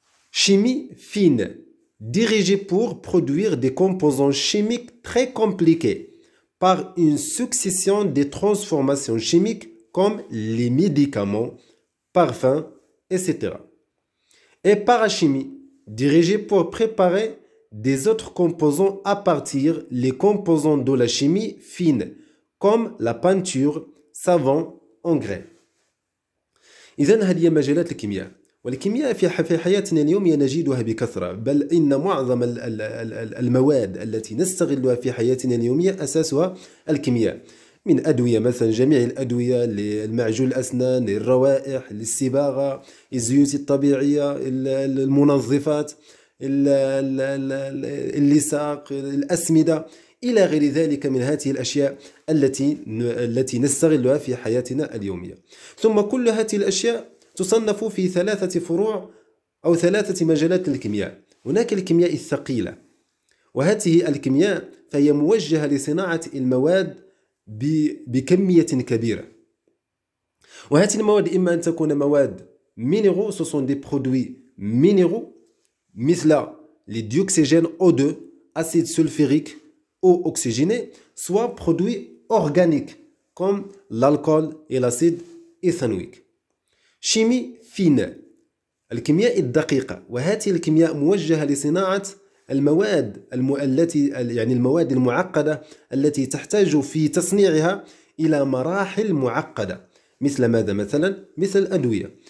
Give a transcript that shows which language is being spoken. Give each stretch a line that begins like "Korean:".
French: Chimie fine, dirigée pour produire des composants chimiques très compliqués par une succession de transformations chimiques comme les médicaments, parfums, etc. Et parachimie, dirigée pour préparer des autres composants à partir des composants de la chimie fine comme la peinture, savon, engrais.
Arabic: إذن هذه مجالات الكيمياء، والكيمياء في حياتنا اليومية نجدها بكثرة، بل إن معظم المواد التي نستغلها في حياتنا اليومية أساسها الكيمياء، من أدوية مثلا، جميع الأدوية، للمعجون الأسنان، للروائح، للصباغة، الزيوت الطبيعية، المنظفات، اللصاق، الأسمدة، إلى غير ذلك من هذه الأشياء التي نستغلها في حياتنا اليومية. ثم كل هذه الأشياء تصنف في 3 فروع أو 3 مجالات للكيمياء. هناك الكيمياء الثقيلة، وهذه الكيمياء فهي موجهة لصناعة المواد بكمية كبيرة. وهذه المواد إما أن تكون مواد
French: minéraux، ce sont des produits minéraux
Arabic: مثل الديوكسيجين
French: O2، acide sulfurique، eau oxygénée، soit produits organiques comme l'alcool et l'acide éthanoïque.
Arabic: Chimie fine، الكيمياء الدقيقة، وهذه الكيمياء موجهة لصناعة المواد المواد المعقدة التي تحتاج في تصنيعها إلى مراحل معقدة، مثل ماذا مثلا؟ مثل الأدوية.